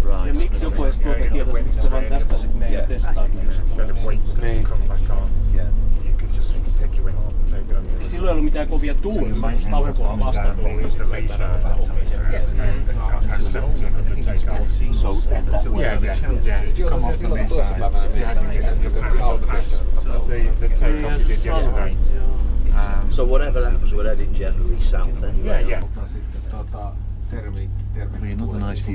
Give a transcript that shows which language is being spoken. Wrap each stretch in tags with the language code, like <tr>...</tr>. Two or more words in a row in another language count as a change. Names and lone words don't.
<en>Right. Instead of waiting to come back on, you can just take your wing off and take it on the other side.</en> <fi>Silloin ei ollut mitään kovia tuulia, se olisi kauhean vastatuulia.</fi> <en>So yeah, you come off the lee side. The takeoff you did yesterday. So whatever happens, we're heading generally south anyway. Yeah. Another nice view.</en>